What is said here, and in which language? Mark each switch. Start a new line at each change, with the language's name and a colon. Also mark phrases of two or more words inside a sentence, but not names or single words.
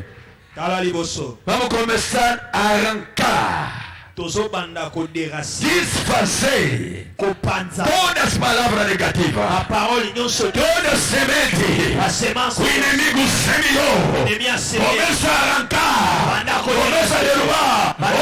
Lingala: tala liboso.
Portuguese: Vamos começar a arrancar,
Lingala: tozobanda koderacine.
Portuguese: desfazer
Lingala: kopanza.
Portuguese: todas as palavras negativas,
French: a parole nyonso.
Portuguese: toda semente
French: a semence.
Portuguese: o inimigo semeou.
French: ennemi a semé.
Portuguese: Começa a arrancar, começa a derrubar.